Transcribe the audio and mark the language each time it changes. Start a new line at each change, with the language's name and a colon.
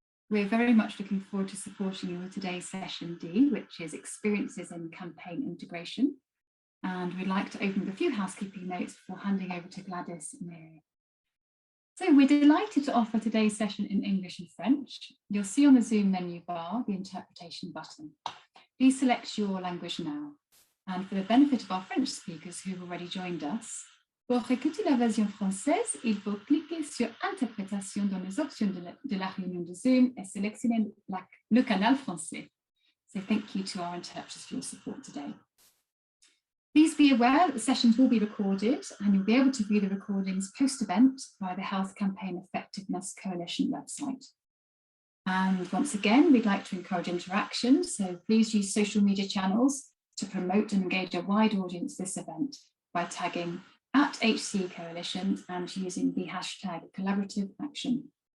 English: We're very much looking forward to supporting you with today's session D, which is Experiences in Campaign Integration. And we'd like to open with a few housekeeping notes before handing over to Gladys and Muhire. So we're delighted to offer today's session in English and French. You'll see on the Zoom menu bar the interpretation button. Please select your language now. And for the benefit of our French speakers who have already joined us,
French: pour écouter la version française, il faut cliquer sur Interprétation dans les options de la réunion de Zoom et sélectionner le canal français.
English: So thank you to our interpreters for your support today. Please be aware that the sessions will be recorded and you'll be able to view the recordings post-event via the Health Campaign Effectiveness Coalition website. And once again, we'd like to encourage interaction, so please use social media channels to promote and engage a wide audience this event by tagging @HCE Coalition and using the hashtag collaborative action.